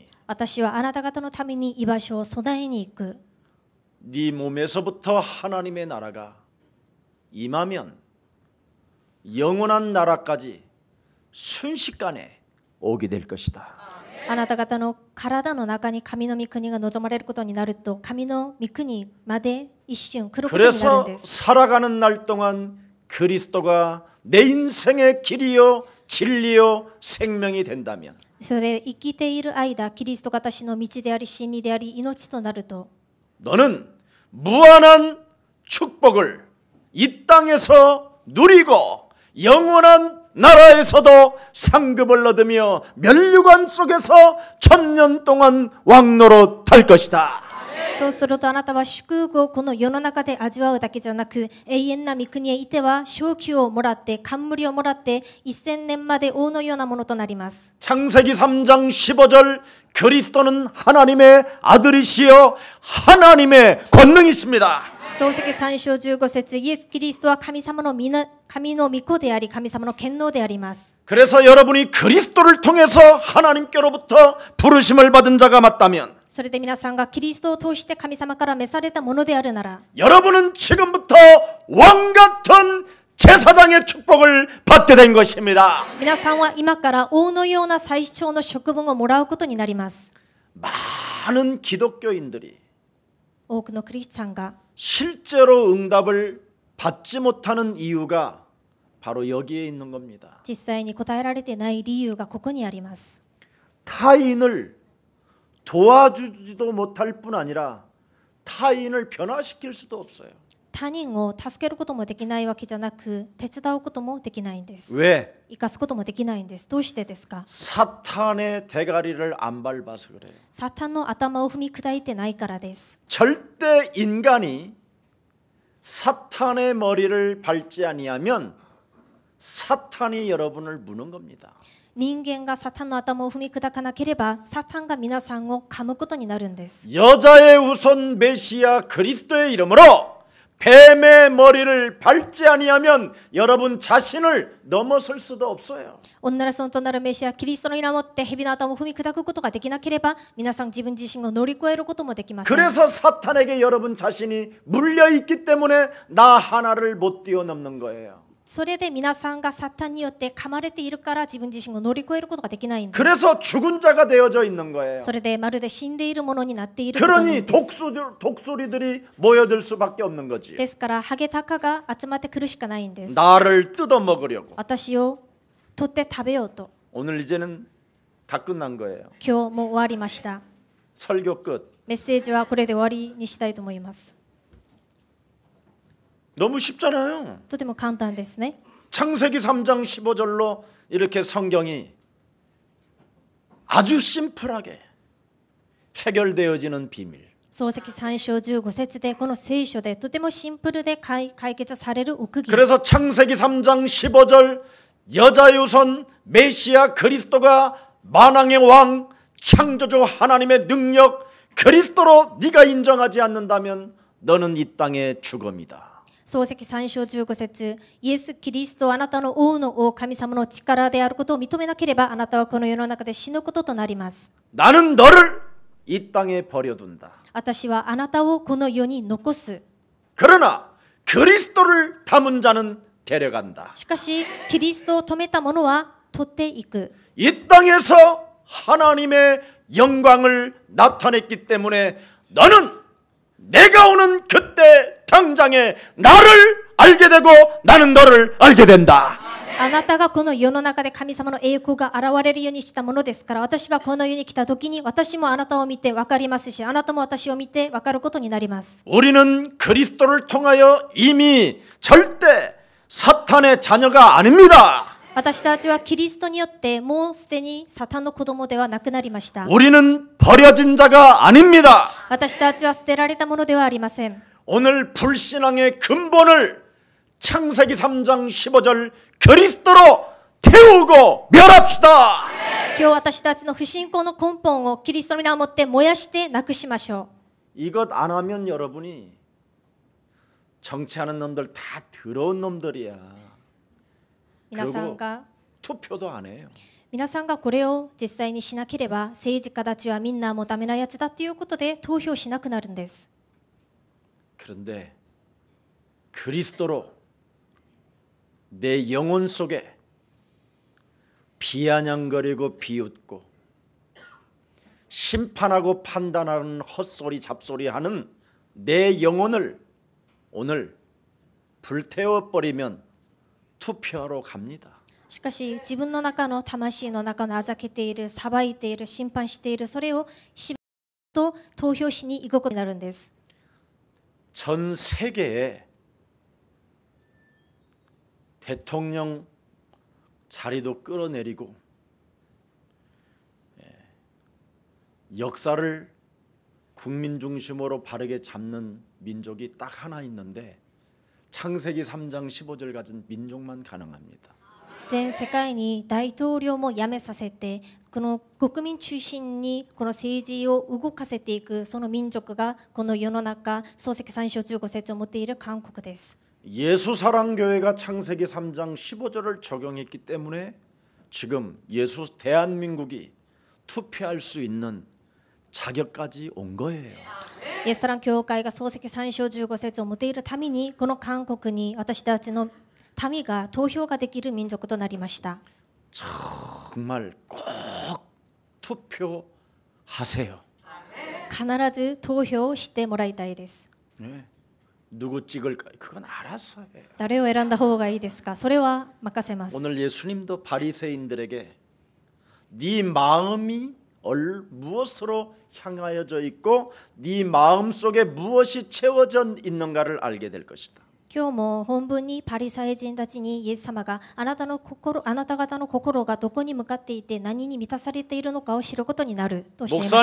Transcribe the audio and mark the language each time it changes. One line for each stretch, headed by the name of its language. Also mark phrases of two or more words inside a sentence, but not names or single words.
Japanese: 私はあなた方のために居場所を備えに行く。
Korean: 네 몸에서부터 하나님의 나라가 임하면 영원한 나라까지 순식간에 오게 될 것이다.
Japanese: あなた方の体の中に神の御国が望まれることになると、神の御国まで一瞬来ることになるん
Korean: 그래서
Japanese: です。
Korean: 살아가는 날 동안 그리스도가 내 인생의 길이요 진리요 생명이 된다면
Japanese: それ生きている間、キリストが私の道であり真理であり命となると、
Korean: 너는 무한한 축복을 이 땅에서 누리고 영원한 나라에서도 상급을 얻으며 면류관 속에서 1000년 동안 왕노로 탈 것이다.
Japanese: そうするとあなたは祝福をこの世の中で味わうだけじゃなく、永遠な御国へいては賞給をもらって冠をもらって1000年まで王のようなものとなります。
Korean: 창세기 3장 15절 그리스도는 하나님의 아들이시여 하나님의 권능이십니다.
Japanese: 創世記3章15節、イエス・キリストは神の御子であり神様の権能であります。
Korean: 그래서 여러분이 그리스도를 통해서 하나님께로부터 부르심을 받은 자가 맞다면
Japanese: それで皆さんがキリストを通して神様から召されたものであるなら、
Korean: 여러분은 지금부터 왕 같은 제사장의 축복을 받게 된 것입니다.
Japanese: 皆さんは今から王のような最長の職分をもらうことになります。
Korean: 많은 기독교인들이
Japanese: 多くのクリスチャンが
Korean: 실제로 응답을 받지 못하는 이유가 바로 여기에 있는 겁니다.
Japanese: 実際に答えられてない理由がここにあります。
Korean: 타인을 도와주지도 못할 뿐 아니라 타인을 변화시킬 수도 없어요.
Japanese: 他人を助けることもできないわけじゃなく、手伝うこともできないんです。
Korean: 왜?
Japanese: 生かすこともできないんです。どうしてですか？
Korean: 사탄의 대가리를 안 밟아서 그래요.
Japanese: サタンの頭を踏み砕いてないからです。
Korean: 절대 인간이 사탄의 머리를 밟지 아니하면 사탄이 여러분을 무는 겁니다.
Japanese: 人間がサタンの頭を踏み砕かなければ、サタンが皆さんを噛むことになるんです。
Korean: 여자의 우선 메시아 그리스도의 이름으로 뱀의 머리를 밟지 아니하면 여러분 자신을 넘어설 수도 없어요.
Japanese: 女の園となるメシアキリストの名をもって蛇の頭を踏み砕くことができなければ、皆さん自分自身を乗り越えることもできません。
Korean: 그래서 사탄에게 여러분 자신이 물려 있기 때문에 나 하나를 못 뛰어넘는 거예요.
Japanese: それで皆さんがサタンによって噛まれているから自分自身を乗り越えることができないんです。
Korean: 그래서 죽은 자가 되어져 있는 거예요.
Japanese: それでまるで死んでいるものになっていることなん
Korean: 그러니
Japanese: です。
Korean: 독수리들이 모여들 수밖에 없는 거지.
Japanese: ですからハゲタカが集まってくるしかないんです。
Korean: 나를 뜯어 먹으려고.
Japanese: 私を取って食べようと。
Korean: 오늘 이제는 다 끝난 거예요.
Japanese: 今日も終わりました。
Korean: 설교 끝.
Japanese: メッセージはこれで終わりにしたいと思います。
Korean: 너무 쉽잖아요.
Japanese: とても簡単ですね。
Korean: 창세기 3장 15절로 이렇게 성경이 아주 심플하게 해결되어지는 비밀.
Japanese: 創世記3章15節でこの聖書でとてもシンプルで解決される奥義。
Korean: 그래서 창세기 3장 15절 여자의 우선 메시아 그리스도가 만왕의 왕 창조주 하나님의 능력 그리스도로 네가 인정하지 않는다면 너는 이 땅의 죽음이다.
Japanese: 創世記3章15節、イエス・キリストあなたの王の王神様の力であることを認めなければあなたはこの世の中で死ぬこととなります。
Korean: 나는 너를 이 땅에 버려둔다.
Japanese: 私はあなたをこの世に残す。
Korean: 그러나 그리스도를 담은 자는 데려간다.
Japanese: しかしキリストを止めた者は取っていく。
Korean: 이 땅에서 하나님의 영광을 나타냈기 때문에 너는 내가 오는 그때 당장에 나를 알게 되고 나는 너를 알게 된다.
Japanese: あなたがこの世の中で神様の栄光が現れるようにしたものですから、私がこの世に来た時に私もあなたを見て分かりますし、あなたも私を見て分かることになります。
Korean: 우리는 그리스도를 통하여 이미 절대 사탄의 자녀가 아닙니다.
Japanese: 私たちはキリストによってもうすでにサタンの子供ではなくなりました。
Korean: 우리는 버려진 자가 아닙니다.
Japanese: 私たちは捨てられたものではありません。
Korean: 오늘 불신앙의 근본을 창세기 3장 15절 그리스도로 태우고 멸합시다.
Japanese: 今日私たちの不信仰の根本をキリストの名をもって燃やしてなくしましょ
Korean: 이것 안 하면 여러분이 정치하는 놈들 다 더러운 놈들이야.
Japanese: う。皆さんが
Korean: 투표도 안 해요.
Japanese: 皆さんがこれを実際にしなければ政治家たちはみんなもうダメなやつだということで投票しなくなるんです。
Korean: 그런데 그리스도로 내 영혼 속에 비아냥거리고 비웃고 심판하고 판단하는 헛소리 잡소리하는 내 영혼을 오늘 불태워버리면 투표하러 갑니다.
Japanese: しかし自分の中の魂の中のあざけている、裁いている、審判している、それをしばと投票しに行くことになるんです。
Korean: 전 세계에 대통령 자리도 끌어내리고 역사를 국민 중심으로 바르게 잡는 민족이 딱 하나 있는데 창세기 3장 15절 가진 민족만 가능합니다.
Japanese: 全世界に大統領も辞めさせて、この国民中心にこの政治を動かせていくその民族がこの世の中、創世記3章15節を持っている韓国です。
Korean: 예수사랑교회가 창세기 3장 15절을 적용했기 때문에 지금 대한민국이 투표할 수 있는 자격까지 온 거예요.
Japanese: イエスサラン教会が創世記3章15節を持っているために、この韓国に私たちの民が投票ができる民族となりました。
Korean: 정말 꼭 투표하세요.
Japanese: 必ず投票してもらいたいです。
Korean: 네. 누구 찍을까? 그건 알아서 해요.
Japanese: 誰を選んだ方がいいですか？それは任せます。
Korean: 오늘 예수님도 바리새인들에게 네 마음이 무엇으로 향하여져 있고 네 마음 속에 무엇이 채워져 있는가를 알게 될 것이다.
Japanese: 今日も本文にパリサイ人たちにイエス様があなた方の心がどこに向かっていて何に満たされているのかを知ることになるとおっしゃいました。